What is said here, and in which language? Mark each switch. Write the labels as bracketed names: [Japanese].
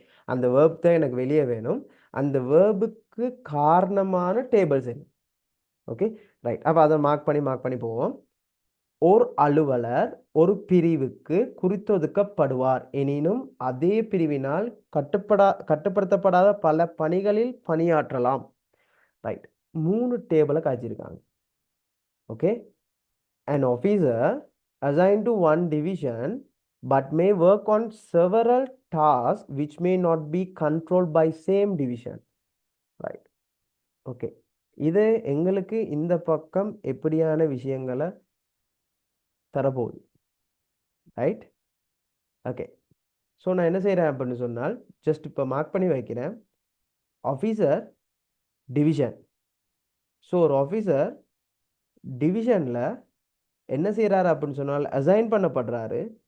[Tamil] அந்த வேர்ப் தான் எனக்கு வெளியே வேணும். அந்த வேர்புக்கு காரணமான டேபிள்ஸ் என்ன? ஓகே. ரைட். அப்போ அதை மார்க் பண்ணி போவோம். ஓர் அலுவலர் ஒரு பிரிவுக்கு குறித்தொதுக்கப்படுவார் எனினும் அதே பிரிவினால் கட்டுப்படுத்தப்படாத பல பணிகளில் பணியாற்றலாம். ரைட். 3 டேபிளை காய்ச்சிருக்காங்க. [English] Okay, an officer assigned to one division but may work on several tasks which may not be controlled by same division. Right. [Tamil] Okay, இது எங்களுக்கு இந்த பக்கம் எப்படியான விஷயங்களை தரப்போகுது. ரைட். ஓகே, ஸோ நான் என்ன செய்கிறேன் அப்படின்னு சொன்னால் ஜஸ்ட் இப்போ மார்க் பண்ணி வைக்கிறேன். Officer division. ஸோ ஒரு ஆஃபீஸர் டிவிஷனில் என்ன செய்கிறாரு அப்படின்னு சொன்னால் அசைன் பண்ணப்படுறாரு.